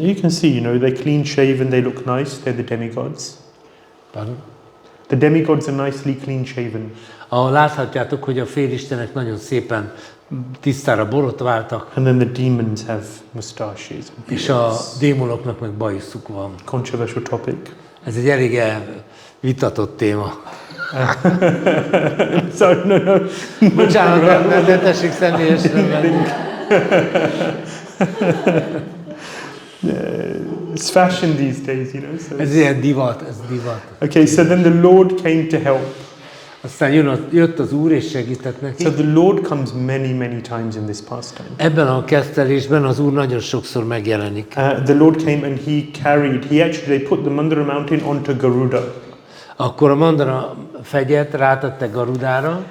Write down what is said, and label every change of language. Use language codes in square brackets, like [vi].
[en] You can see, you know, they're clean shaven, they look nice, they're the demigods. Pardon? The demigods are nicely clean shaven. [hu] Ahol láthatjátok, hogy a félistenek nagyon szépen tisztára borotváltak, [en] And then the demons have mustaches. [hu] és a démonoknak meg bajuszuk van. [en] Controversial topic. [hu] Ez egy elég vitatott téma. [en] Sorry, no. [hu] Bocsánat, ne tessék személyesre venni. [en] It's fashion these days, you know. So [hu] Ez ilyen divat, ez divat. [en] okay, so then the Lord came to help. [hu] Aztán jött az Úr és segített neki. [en] So the Lord comes many times in this pastime. [hu] Ebben a kezdtelésben az Úr nagyon sokszor megjelenik. [en] The Lord came and they put the Mandara mountain onto Garuda. [hu] Akkor a Mandara fegyet rátette Garudára,